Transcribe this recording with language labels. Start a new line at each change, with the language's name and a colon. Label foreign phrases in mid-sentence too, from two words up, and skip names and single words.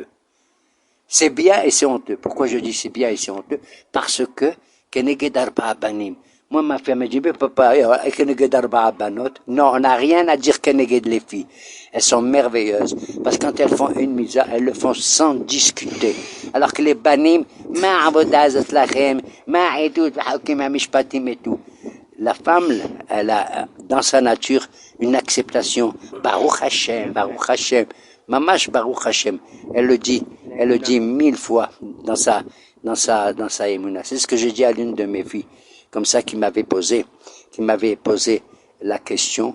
French: C'est bien et c'est honteux. Pourquoi je dis c'est bien et c'est honteux? Parce que
Hebrew: כנגד ארבעה בנים.
French: Moi, ma femme me dit, mais papa,
Hebrew: כנגד ארבע בנות.
French: Non, on n'a rien à dire Keneged les filles. Elles sont merveilleuses. Parce que quand elles font une misa, elles le font sans discuter. Alors que les Banim,
Hebrew: מה העבודה הזאת לכם, מה העדות, מה המשפטים
French: et tout. La femme, elle a dans sa nature une acceptation.
Hebrew: ברוך השם, ברוך השם. ממש ברוך השם.
French: Elle le dit 1000 fois dans sa émouna. C'est ce que j'ai dit à l'une de mes filles, comme ça, qui m'avait posé la question.